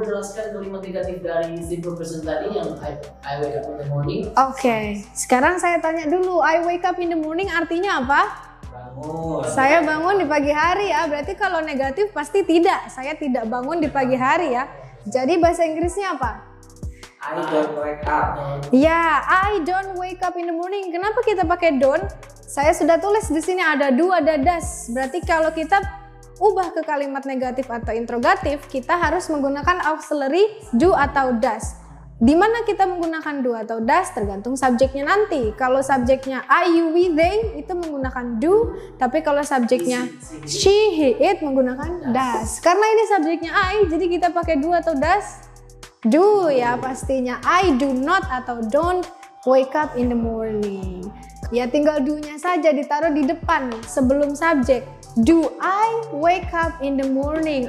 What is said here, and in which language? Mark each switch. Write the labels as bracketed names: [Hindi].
[Indonesian] jelaskan kalimat negatif dari simple present tadi yang [English] I wake up in the morning. [Indonesian] Oke, sekarang saya tanya dulu, [English] I wake up in the morning [Indonesian] artinya apa? Bangun. Saya bangun di pagi hari ya, berarti kalau negatif pasti tidak. Saya tidak bangun di pagi hari ya. Jadi bahasa Inggrisnya apa? [English] I don't wake up. Ya, I don't wake up in the morning. [Indonesian] Kenapa kita pakai don't? Saya sudah tulis di sini ada do, ada does. Berarti kalau kita ubah ke kalimat negatif atau interrogatif, kita harus menggunakan auxiliary do atau does. Di mana kita menggunakan do atau does tergantung subjeknya nanti. Kalau subjeknya I, you, we, they itu menggunakan do, tapi kalau subjeknya she, he, it menggunakan does. Karena ini subjeknya I, jadi kita pakai do atau does. Do ya pastinya. [English] I do not [Indonesian] atau [English] don't wake up in the morning. [Indonesian] Ya tinggal do-nya saja ditaruh di depan sebelum subjek. [English] Do I wake up in the morning?